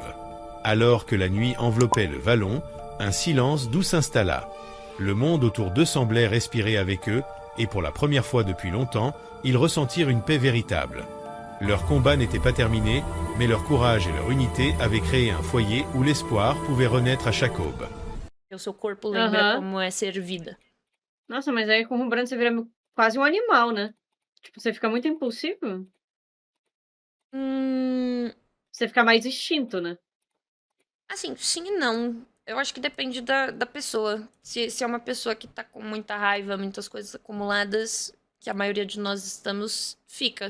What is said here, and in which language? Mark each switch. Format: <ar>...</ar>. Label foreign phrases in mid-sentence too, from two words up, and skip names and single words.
<fr>Alors que la nuit enveloppait le vallon, un silence doux s'installa. Le monde autour d'eux semblait respirer avec eux, et pour la première fois depuis longtemps, ils ressentirent une paix véritable. Leur combat n'était pas terminé, mais leur courage et leur unité avaient créé un foyer où l'espoir pouvait renaître à chaque aube.</fr> <pt>O seu corpo lembra Aham. como é ser vida. Nossa, mas aí com o Rembrandt você vira quase um animal, né? Tipo, você fica muito impulsivo? Hum, Você fica mais instinto, né? assim, sim e não. Eu acho que depende da pessoa. Se é uma pessoa que tá com muita raiva, muitas coisas acumuladas, que a maioria de nós estamos, fica.</pt>